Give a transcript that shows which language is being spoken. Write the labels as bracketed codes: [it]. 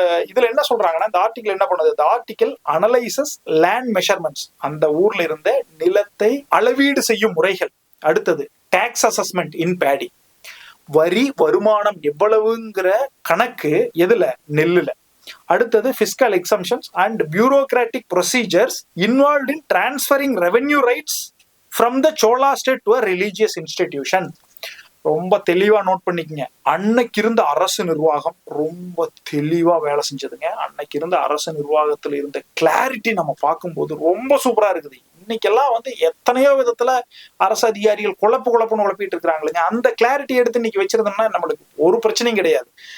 [ta] இதுல என்ன சொல்றாங்கன்னா, இந்த ஆர்டிகல் என்ன பண்ணுது, இந்த ஆர்டிகல் [en] analyses land measurements, [ta] அந்த ஊர்ல இருந்த நிலத்தை அளவீடு செய்யும் முறைகள். அடுத்தது [en] tax assessment in paddy, [ta] வரி வருமானம் எவ்வளவுங்கிற கணக்கு எதுல, நெல்லுல. [en] அடுத்தது fiscal exemptions and bureaucratic procedures involved in transferring revenue rights from the Chola state to a religious institution. [ta] ரொம்ப தெளிவா நோட் பண்ணிக்கங்க. அன்னைக்கு இருந்த அரசு நிர்வாகம் ரொம்ப தெளிவா வேலை செஞ்சதுங்க. அன்னைக்கு இருந்த அரசு நிர்வாகத்துல இருந்த கிளாரிட்டி நம்ம பார்க்கும்போது ரொம்ப சூப்பரா இருக்குது. இன்னைக்கெல்லாம் எத்தனையோ விதத்துல அரசு அதிகாரிகள் குழப்புன்னு குழப்பிட்டு இருக்கிறாங்களுங்க. அந்த கிளாரிட்டி எடுத்து இன்னைக்கு வச்சிருந்தோம்னா நம்மளுக்கு ஒரு பிரச்சனையும் கிடையாது.